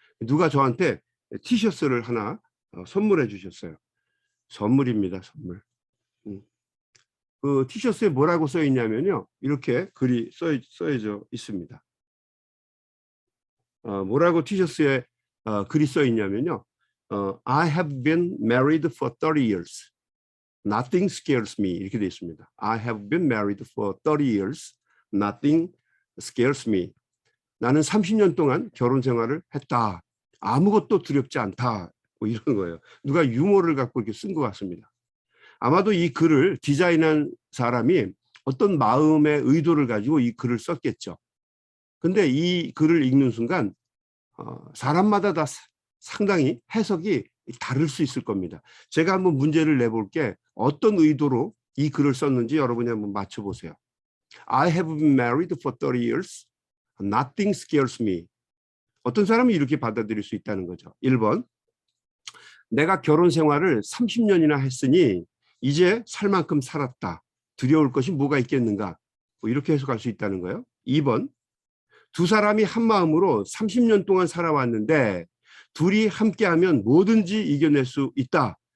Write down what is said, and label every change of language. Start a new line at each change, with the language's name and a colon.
Korean: 누가 저한테 티셔츠를 하나 선물해 주셨어요. 선물입니다. 선물. 그 티셔츠에 뭐라고 써 있냐면요. 이렇게 글이 써져 있습니다. 뭐라고 티셔츠에 글이 써 있냐면요.
English: I have been married for 30 years. Nothing scares me.
Korean: 이렇게 되어 있습니다.
English: I have been married for 30 years. Nothing scares me.
Korean: 나는 30년 동안 결혼 생활을 했다. 아무것도 두렵지 않다. 뭐 이런 거예요. 누가 유머를 갖고 이렇게 쓴 것 같습니다. 아마도 이 글을 디자인한 사람이 어떤 마음의 의도를 가지고 이 글을 썼겠죠. 근데 이 글을 읽는 순간 사람마다 다 상당히 해석이 다를 수 있을 겁니다. 제가 한번 문제를 내볼게 어떤 의도로 이 글을 썼는지 여러분이 한번 맞춰보세요.
English: I have been married for 30 years. Nothing scares me.
Korean: 어떤 사람이 이렇게 받아들일 수 있다는 거죠. 1번, 내가 결혼 생활을 30년이나 했으니 이제 살 만큼 살았다. 두려울 것이 뭐가 있겠는가? 뭐 이렇게 해석할 수 있다는 거예요. 2번, 두 사람이 한 마음으로 30년 동안 살아왔는데 둘이 함께하면 뭐든지 이겨낼 수 있다.